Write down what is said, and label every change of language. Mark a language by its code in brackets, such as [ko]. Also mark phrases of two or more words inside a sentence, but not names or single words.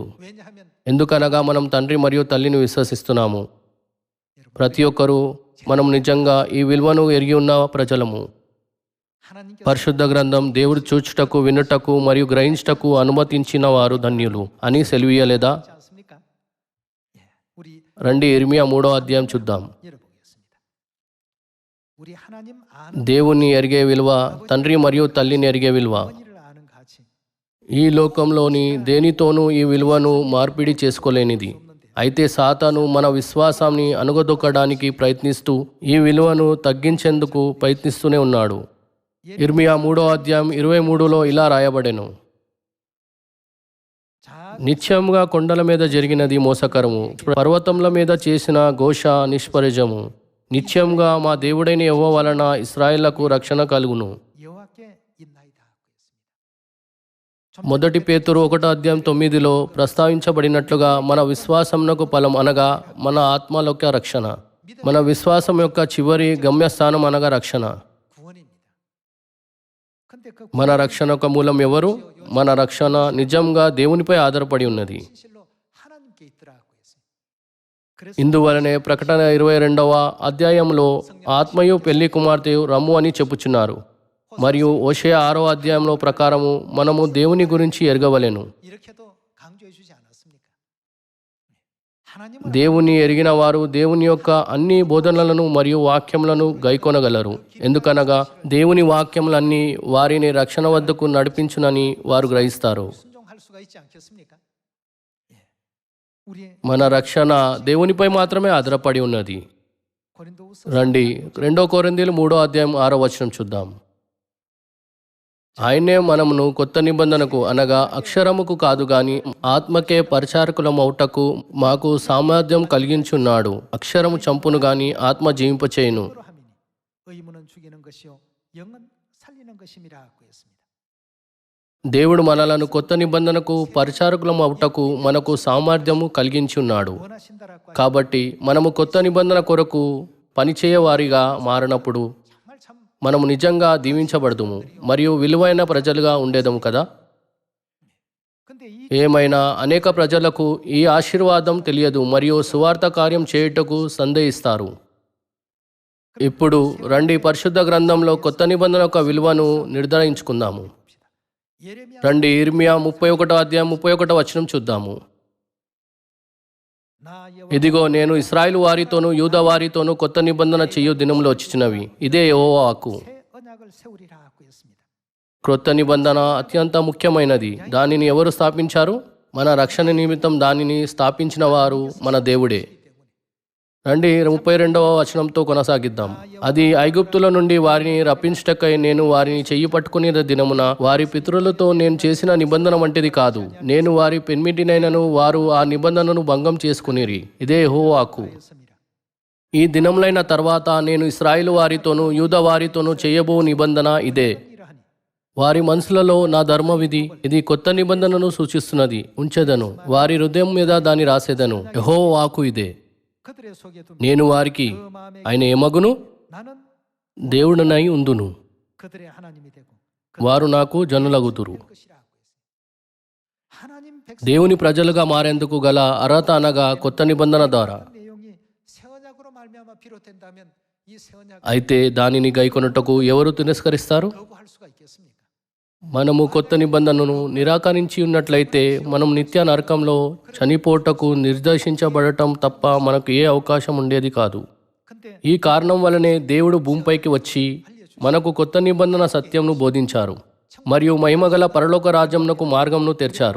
[ko] 왜냐하면 [te] ఎందుకనగా మనం తండ్రి మరియు తల్లిని విశ్వసిస్తున్నాము. ప్రతి ఒక్కరూ మనం నిజంగా ఈ విలువను ఎరిగి ఉన్న ప్రజలము. [ko] 하나님께서 [te] పరిశుద్ధ గ్రంథం దేవుడు చూచుటకు వినుటకు మరియు గ్రహించుటకు అనుమతించిన వారు ధన్యులు అని సెలవీయలేదా? [ko] 하지 않습니까? 예, 우리 [te] రండి ఇర్మియా 3వ అధ్యాయం చూద్దాం. [ko] 열어보겠습니다. 우리 하나님 아는 [te] దేవుణ్ణి ఎరిగే విలువ, తండ్రి మరియు తల్లిని ఎరిగే విలువ. [ko] 어머니를 아는 가치 [te] ఈ లోకంలోని దేనితోనూ ఈ విలువను మార్పిడి చేసుకోలేనిది. అయితే సాతాను మన విశ్వాసాన్ని అణగదొక్కడానికి ప్రయత్నిస్తూ ఈ విలువను తగ్గించేందుకు ప్రయత్నిస్తూనే ఉన్నాడు. ఇర్మియా 3వ అధ్యాయం 23లో ఇలా రాయబడెను. [ko] 자 [te] నిత్యంగా కొండల మీద జరిగినది మోసకరము, పర్వతముల మీద చేసిన ఘోష నిష్ప్రయోజము. నిత్యంగా మా దేవుడైన యెహోవా వలన ఇశ్రాయేలుకు రక్షణ కలుగును. [ko] 여호와께 있나이다 하고 있습니다. [te] మొదటి పేతురు 1వ అధ్యాయం 9లో ప్రస్తావించబడినట్లుగా మన విశ్వాసమునకు ఫలం అనగా మన ఆత్మల యొక్క రక్షణ. మన విశ్వాసం యొక్క చివరి గమ్యస్థానం అనగా రక్షణ. [ko] 구원입니다. 근데 그 [te] మన రక్షణ యొక్క మూలం ఎవరు? మన రక్షణ నిజంగా దేవునిపై ఆధారపడి ఉన్నది. [ko] 진실로 하나님께 있더라 하고 했어요. 그래서 [te] ఇందువలనే ప్రకటన 22వ అధ్యాయంలో ఆత్మయు పెళ్లి కుమార్తెయు రమ్ము అని చెప్పుచున్నారు. మరియు హోషేయ 6వ అధ్యాయంలో ప్రకారము మనము దేవుని గురించి ఎరగవలెను. [ko] 이렇게도 강조해 주지 않았습니까? 하나님을 [te] దేవుని ఎరిగిన వారు దేవుని యొక్క అన్ని బోధనలను మరియు వాక్యములను గైకొనగలరు. ఎందుకనగా దేవుని వాక్యములన్నీ వారిని రక్షణ వద్దకు నడిపించునని వారు గ్రహిస్తారు. [ko] 순종할 수가 있지 않겠습니까? 예. 우리 [te] మన రక్షణ దేవునిపై మాత్రమే ఆధారపడి ఉన్నది. [ko] 고린도후서 [te] రండి 2 కొరింథీయులు 3వ అధ్యాయం 6వ వచనం చూద్దాం. ఆయనే మనమును కొత్త నిబంధనకు అనగా అక్షరముకు కాదు గాని ఆత్మకే పరిచారకులమౌటకు మాకు సామర్థ్యం కలిగించున్నాడు. అక్షరము చంపును గాని ఆత్మ జీవింపచేయును. [ko] 로 함이니 의무는 죽이는 것이요 영은 살리는 것임이라 하고 했습니다. [te] దేవుడు మనలను కొత్త నిబంధనకు పరిచారకులమౌటకు మనకు సామర్థ్యము కలిగించున్నాడు. [ko] 원하신다라고 [te] కాబట్టి మనము కొత్త నిబంధన కొరకు పనిచేయవారిగా మారినప్పుడు [ko] 정말 참 [te] మనము నిజంగా దీవించబడదుము మరియు విలువైన ప్రజలుగా ఉండేదము కదా. [ko] 근데 이 [te] ఏమైనా అనేక ప్రజలకు ఈ ఆశీర్వాదం తెలియదు మరియు సువార్త కార్యం చేయుటకు సందేహిస్తారు. ఇప్పుడు రండి పరిశుద్ధ గ్రంథంలో కొత్త నిబంధన యొక్క విలువను నిర్ధారించుకుందాము. [ko] 예레미야 [te] రండి ఇర్మియా 31వ అధ్యాయం 31వ వచనం చూద్దాము. [ko] 나 여호와 [te] ఇదిగో నేను ఇశ్రాయేలు వారితోనూ యూదా వారితోనూ కొత్త నిబంధన చేయు దినములు వచ్చినవి. ఇదే యెహోవా వాక్కు. [ko] 새 언약을 세우리라 하고 했습니다. [te] క్రొత్త నిబంధన అత్యంత ముఖ్యమైనది. దానిని ఎవరు స్థాపించారు? మన రక్షణ నిమిత్తం దానిని స్థాపించిన వారు మన దేవుడే. రండి 32వ వచనంతో కొనసాగిద్దాం. అది ఐగుప్తుల నుండి వారిని రప్పించుటకై నేను వారిని చెయ్యి పట్టుకునే దినమున వారి పితరులతో నేను చేసిన నిబంధన వంటిది కాదు. నేను వారి పెన్మిటినైనను వారు ఆ నిబంధనను భంగం చేసుకునిరి. ఇదే యెహోవాకు. [ko] 였습니다. [te] ఈ దినములైన తర్వాత నేను ఇశ్రాయేలు వారితోనూ యూదా వారితోనూ చేయబో నిబంధన ఇదే. [ko] 이러하니 [te] వారి మనసులలో నా ధర్మవిధి ఇది కొత్త నిబంధనను సూచిస్తున్నది ఉంచెదను. వారి హృదయం మీద దాన్ని రాసేదను. యెహోవా వాక్కు ఇదే. [ko] 그들의 속에 둔 [te] నేను వారికి [ko] 그 마음에 [te] ఆయన ఏమగును? [ko] 나는 [te] దేవుడనై ఉందును. [ko] 그들의 하나님이 되고 [te] వారు నాకు జనులగుదురు. [ko] 될 것이라 하고 했습니다. 하나님 백성 [te] దేవుని ప్రజలుగా మారేందుకు గల అర్హత అనగా కొత్త నిబంధన ద్వారా. [ko] 내용이 새 언약으로 말미암아 비롯된다면 이 새 언약 [te] అయితే దానిని గైకొనుటకు ఎవరు తిరస్కరిస్తారు? [ko] 거부할 수가 있겠습니까? [te] మనము కొత్త నిబంధనను నిరాకరించి ఉన్నట్లయితే మనం నిత్య నరకంలో చనిపోటకు నిర్దేశించబడటం తప్ప మనకు ఏ అవకాశం ఉండేది కాదు. [ko] 근데 [te] ఈ కారణం వలనే దేవుడు భూమిపైకి వచ్చి మనకు కొత్త నిబంధన సత్యంను బోధించారు మరియు మహిమగల పరలోక రాజ్యంనకు మార్గంను తెరిచారు.